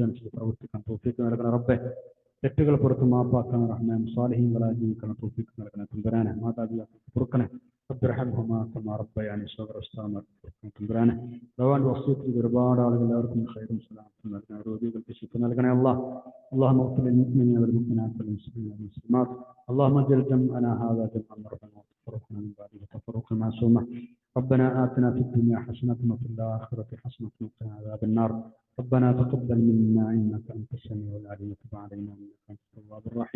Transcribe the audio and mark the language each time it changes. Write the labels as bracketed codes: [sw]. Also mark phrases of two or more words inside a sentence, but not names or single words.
[ml] പഠിച്ചതനുസരിച്ച് പ്രവർത്തിക്കാൻ തൗഫീഖ് നൽകണം റബ്ബേ. തെറ്റുകൾ പുറത്ത് മാപ്പാക്കണം റഹ്മാൻ. സ്വാലിഹീങ്ങളായി ജീവിക്കണം തൗഫീഖ് നൽകണം തമ്പുരാനെ. മാതാപിതാക്കൾക്ക് പൊറുക്കണേ. [ar] رب ارحمهما كما ربياني صغيرا. [ml] തമ്പുരാനെ ഭഗവാന്റെ വസിയത്തിൽ ഒരുപാട് ആളുകൾ എല്ലാവർക്കും ഖൈറും സലാമത്തും നൽകണേ. രോഗികൾക്ക് ശിഫ നൽകണേ അല്ലാഹ്. [ar] اللهم اغفر للمؤمنين والمؤمنات والمسلمين والمسلمات. اللهم اجعل جمعنا هذا جمعا مرحوما وتفرقنا من بعده تفرقا معصوما. ربنا آتنا في الدنيا حسنة وفي الآخرة حسنة وقنا عذاب النار. ربنا تقبل منا إنك أنت السميع العليم وتب علينا إنك أنت التواب الرحيم.